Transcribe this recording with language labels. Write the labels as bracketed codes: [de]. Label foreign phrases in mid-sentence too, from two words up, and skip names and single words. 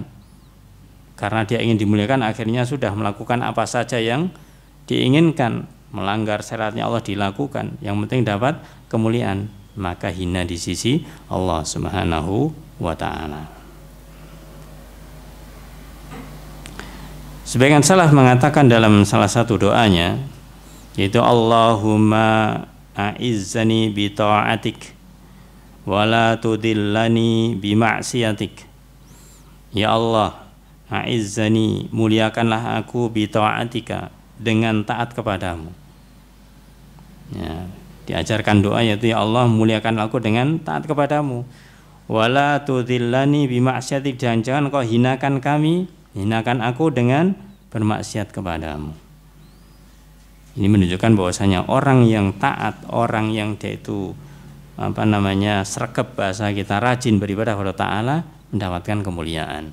[id] Karena dia ingin dimuliakan, akhirnya sudah melakukan apa saja yang diinginkan, melanggar syariatnya Allah dilakukan, yang penting dapat kemuliaan, maka hina di sisi Allah [ar] سبحانه وتعالى. [id] Sebagian salaf mengatakan dalam salah satu doanya, yaitu [ar] اللهم أعزني بطاعتك ولا تذلني بمعصيتك. [id] Ya Allah, a'izzani, muliakanlah aku [ar] بطاعتك, [id] dengan taat kepadamu. Ya, diajarkan doa yaitu, ya Allah muliakan aku dengan taat kepadamu. [ar] ولا تذلني بمعصيتك, [id] jangan kau hinakan kami, hinakan aku dengan bermaksiat kepadamu. Ini menunjukkan bahwasanya orang yang taat, orang yang dia itu sregep bahasa kita, rajin beribadah kepada Ta'ala, mendapatkan kemuliaan.